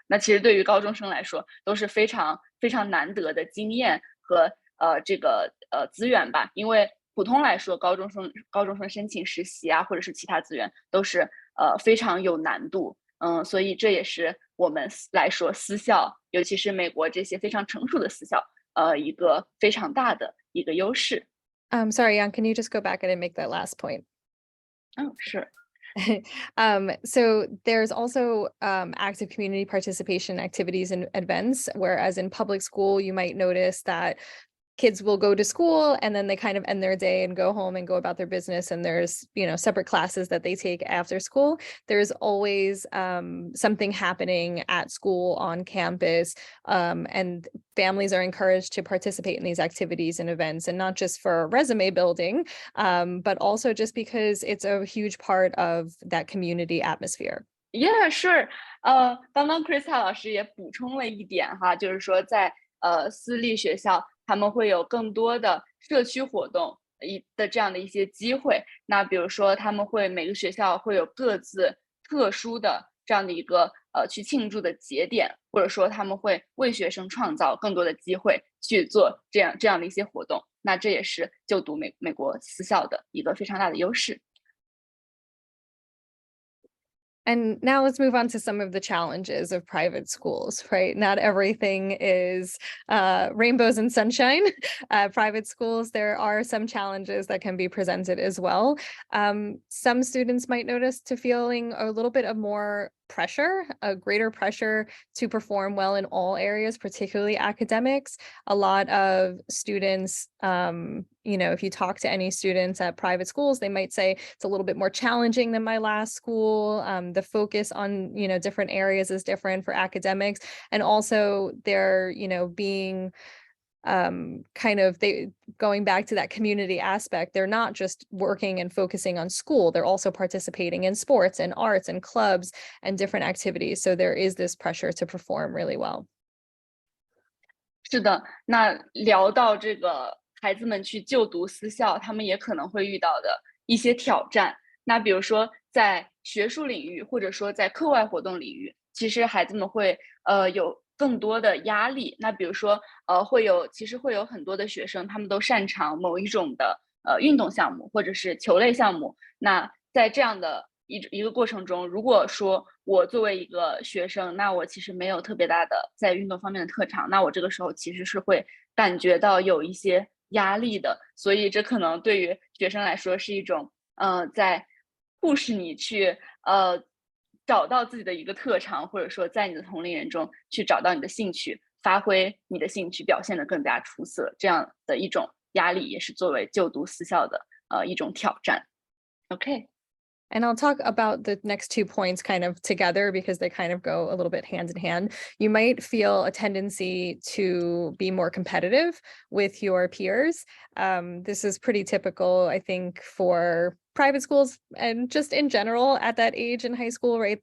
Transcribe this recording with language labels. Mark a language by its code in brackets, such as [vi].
[zh] 那其实对于高中生来说，都是非常非常难得的经验和这个资源吧，因为普通来说，高中生申请实习啊，或者是其他资源，都是非常有难度。所以这也是我们来说私校，尤其是美国这些非常成熟的私校，一个非常大的一个优势。 [en] Sorry, Jan, can you just go back and make that last point? Sure. So there's also active community participation activities and events, whereas in public school, you might notice that kids will go to school and then they kind of end their day and go home and go about their business, and there's separate classes that they take after school. There's always something happening at school on campus, and families are encouraged to participate in these activities and events, and not just for resume building, but also just because it's a huge part of that community atmosphere. Yeah, sure. [zh] 刚刚 Krista 老师也补充了一点哈，就是说在私立学校，他们会有更多的社区活动的这样的一些机会。那比如说，他们每个学校会有各自特殊的这样的一个去庆祝的节点，或者说他们会为学生创造更多的机会去做这样的一些活动。那这也是就读美国私校的一个非常大的优势。 [en] And now let's move on to some of the challenges of private schools, right? Not everything is rainbows and sunshine. Private schools, there are some challenges that can be presented as well. Some students might notice to feeling a little bit of more pressure, a greater pressure to perform well in all areas, particularly academics. A lot of students, if you talk to any students at private schools, they might say it's a little bit more challenging than my last school. The focus on, different areas is different for academics. And also they're, being they going back to that community aspect. They're not just working and focusing on school, they're also participating in sports and arts and clubs and different activities. So there is this pressure to perform really well. [zh] 是的，那聊到这个孩子们去就读私校，他们也可能会遇到的一些挑战。那比如说在学术领域，或者说在课外活动领域，其实孩子们会有更多的压力。那比如说其实会有很多的学生，他们都擅长某一种的运动项目或者是球类项目。那在这样的一个过程中，如果说我作为一个学生，那我其实没有特别大的在运动方面的特长，那我这个时候其实是会感觉到有一些压力的。所以这可能对于学生来说是一种在迫使你去找到自己的一个特长，或者说在你的同龄人中去找到你的兴趣，发挥你的兴趣，表现得更加出色，这样的一种压力也是作为就读私校的一种挑战。 [en] OK。 And I'll talk about the next 2 points kind of together because they kind of go a little bit hand in hand. You might feel a tendency to be more competitive with your peers. This is pretty typical, I think, for private schools and just in general at that age in high school, right?